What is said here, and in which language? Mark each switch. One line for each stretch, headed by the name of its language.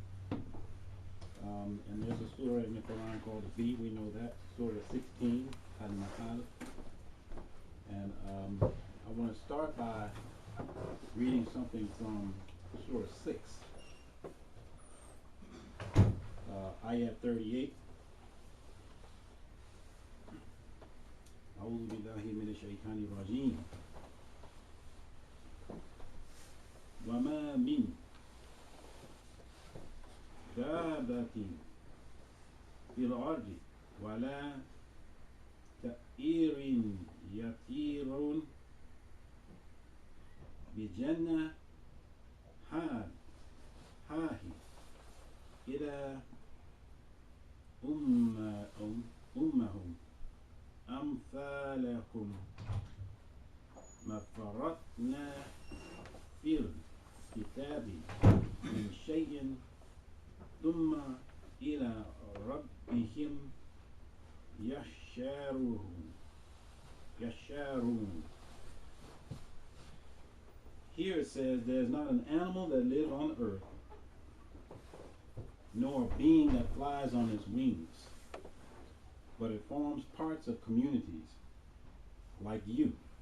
English: And there's a surah in the Quran called the bee. We know that. Surah 16, Al-Masal. I want to start by reading something from Surah 6, Ayat 38.
Arabic: أعوذ بالله من الشيطان الرجيم وما من دابة في الأرض ولا طائر يطير بجناحيه إلى أمهم أمثالكم ما فرطنا في الكتاب من شيء ثم إلى ربهم يشارون.
English: Here it says, there's not an animal that lives on earth, nor a being that flies on its wings, but it forms parts of communities like you.